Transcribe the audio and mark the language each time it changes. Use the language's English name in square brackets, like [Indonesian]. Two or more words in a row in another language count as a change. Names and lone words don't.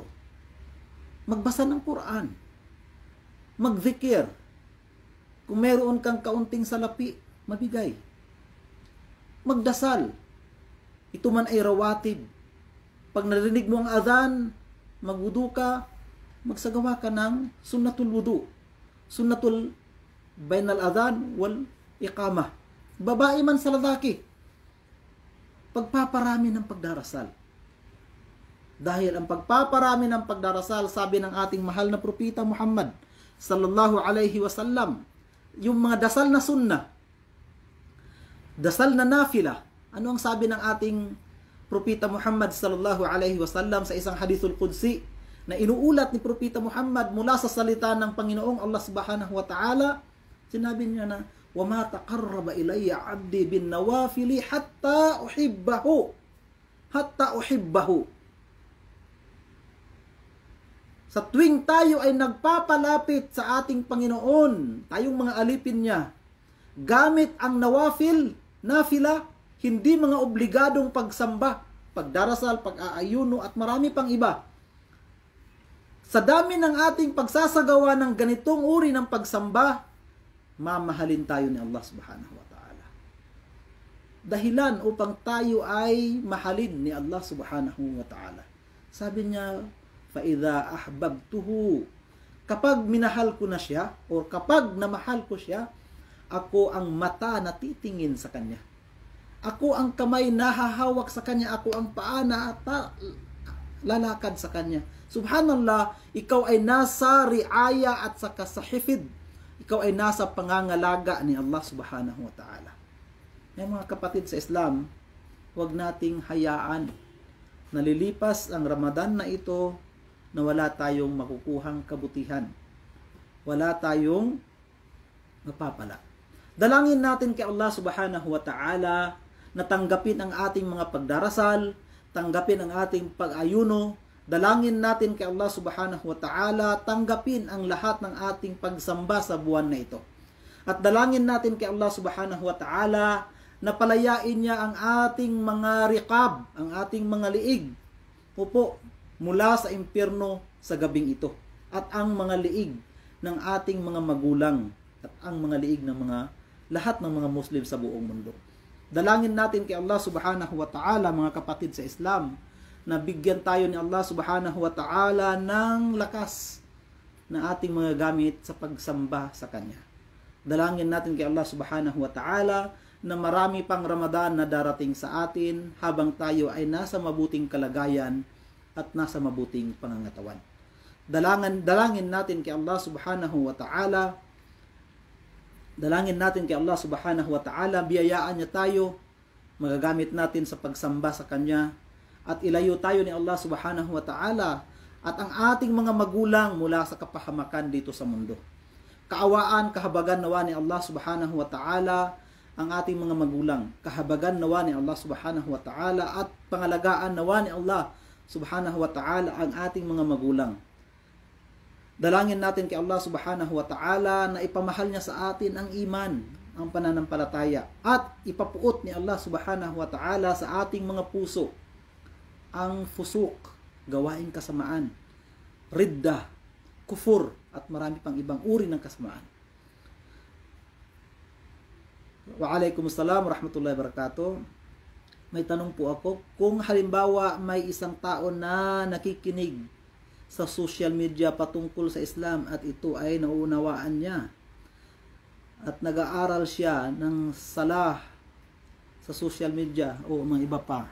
[Filipino] Magbasa ng Quran, magzikir. Kung meron kang kaunting salapi, mabigay. Magdasal. Ito man ay rawatib. Pag narinig mo ang adhan, magwudu ka, magsagawa ka ng [Arabic] سنة الوضوء. سنة بين الأذان والإقامة. [Filipino] Babae man sa lalaki. Pagpaparami ng pagdarasal. Dahil ang pagpaparami ng pagdarasal, sabi ng ating mahal na propeta Muhammad [Arabic] صلى الله عليه وسلم, [Filipino] yung mga dasal na sunnah, dasal na nafila. Ano ang sabi ng ating propeta Muhammad [Arabic] صلى الله عليه وسلم [Filipino] sa isang [Arabic] حديث قدسي [Filipino] na inuulat ni propeta Muhammad mula sa salita ng Panginoong Allah [Arabic] سبحانه وتعالى? [Filipino] Sinabi niya na, [Arabic] وَمَا تَقَرَّبَ إِلَيَّ عَبْدِي بِالنَّوَافِلِ حَتَّى أُحِبَّهُ. [Filipino] Sa tuwing tayo ay nagpapalapit sa ating Panginoon, tayong mga alipin niya, gamit ang [Arabic] نوافل، نافلة, [Filipino] hindi mga obligadong pagsamba, pagdarasal, pag-aayuno, at marami pang iba. Sa dami ng ating pagsasagawa ng ganitong uri ng pagsamba, mamahalin tayo ni Allah [Arabic] سبحانه وتعالى. [Filipino] Dahilan upang tayo ay mahalin ni Allah [Arabic] سبحانه وتعالى. [Filipino] Sabi niya, [Arabic] فَإِذَا أَحْبَبْتُهُ, [Filipino] kapag minahal ko na siya, o kapag namahal ko siya, ako ang mata na titingin sa kanya. Ako ang kamay na hahawak sa kanya. Ako ang paa na lalakad sa kanya. Subhanallah, ikaw ay nasa riaya at saka sa hifid. Ikaw ay nasa pangangalaga ni Allah [Arabic] سبحانه وتعالى. [Filipino] May mga kapatid sa Islam, huwag nating hayaan nalilipas ang Ramadan na ito na wala tayong makukuhang kabutihan. Wala tayong mapapala. Dalangin natin kay Allah [Arabic] سبحانه وتعالى [Filipino] na tanggapin ang ating mga pagdarasal, tanggapin ang ating pag-ayuno. Dalangin natin kay Allah [Arabic] سبحانه وتعالى, [Filipino] tanggapin ang lahat ng ating pagsamba sa buwan na ito. At dalangin natin kay Allah [Arabic] سبحانه وتعالى [Filipino] na palayain niya ang ating mga riqab, ang ating mga liig, mula sa impyerno sa gabing ito. At ang mga liig ng ating mga magulang at ang mga liig ng lahat ng mga Muslim sa buong mundo. Dalangin natin kay Allah [Arabic] سبحانه وتعالى, [Filipino] mga kapatid sa Islam, na bigyan tayo ni Allah [Arabic] سبحانه وتعالى [Filipino] ng lakas na ating mga gamit sa pagsamba sa Kanya. Dalangin natin kay Allah [Arabic] سبحانه وتعالى [Filipino] na marami pang Ramadan na darating sa atin habang tayo ay nasa mabuting kalagayan at nasa mabuting pangangatawan. Dalangin natin kay Allah [Arabic] سبحانه وتعالى, [Filipino] dalangin natin kay Allah [Arabic] سبحانه وتعالى, [Filipino] biyayaan niya tayo, magagamit natin sa pagsamba sa Kanya, at ilayo tayo ni Allah [Arabic] سبحانه وتعالى [Filipino] at ang ating mga magulang mula sa kapahamakan dito sa mundo. Kaawaan, kahabagan nawa ni Allah [Arabic] سبحانه وتعالى [Filipino] ang ating mga magulang. Kahabagan nawa ni Allah [Arabic] سبحانه وتعالى [Filipino] at pangalagaan nawa ni Allah [Arabic] سبحانه وتعالى [Filipino] ang ating mga magulang. Dalangin natin kay Allah [Arabic] سبحانه وتعالى [Filipino] na ipamahal niya sa atin ang iman, ang pananampalataya, at ipapuot ni Allah [Arabic] سبحانه وتعالى [Filipino] sa ating mga puso ang fusuk, gawaing kasamaan, [Arabic] ردة، كفر, [Filipino] at marami pang ibang uri ng kasamaan. [Arabic] وعليكم السلام ورحمة الله وبركاته. [Filipino] May tanong po ako, kung halimbawa may isang tao na nakikinig sa social media patungkol sa Islam at ito ay nauunawaan niya at nag-aaral siya ng salah sa social media o mga iba pa.